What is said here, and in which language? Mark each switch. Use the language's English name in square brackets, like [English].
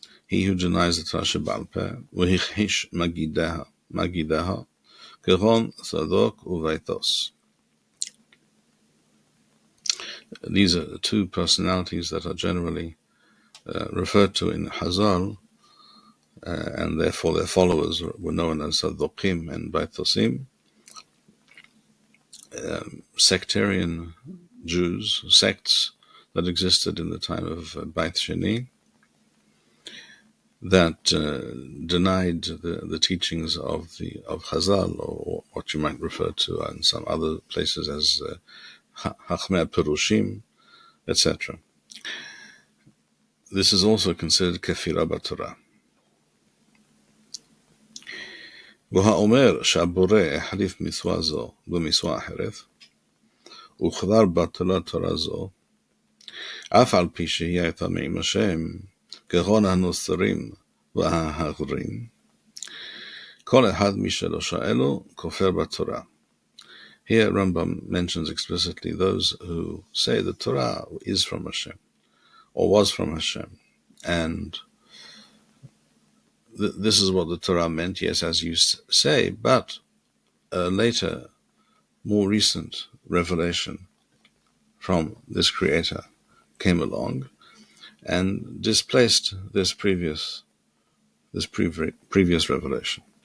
[English] He who denies the Torah [Hebrew] שבעל פה, והכחיש מגידיה, כגון צדוק ובייתוס. [English] These are the two personalities that are generally referred to in Hazal, and therefore their followers were known as Sadokim and Baitosim. Sectarian Jews, sects that existed in the time of Beit Sheni, that denied the teachings of Chazal, or what you might refer to in some other places as Hachmei Perushim, etc. This is also considered kefira b'Torah. [Hebrew] והאומר שהבורא החליף מצווה זו במצווה אחרת, וכבר בטלה תורה זו, אף על פי שהיא הייתה מעם השם, כגון הנוצרים וההגרים, כל אחד משלושה אלו כופר בתורה. [English] Here Rambam mentions explicitly those who say the Torah is from Hashem, or was from Hashem. And this is what the Torah meant, yes, as you say, but later, more recent revelation from this Creator came along and displaced this previous revelation.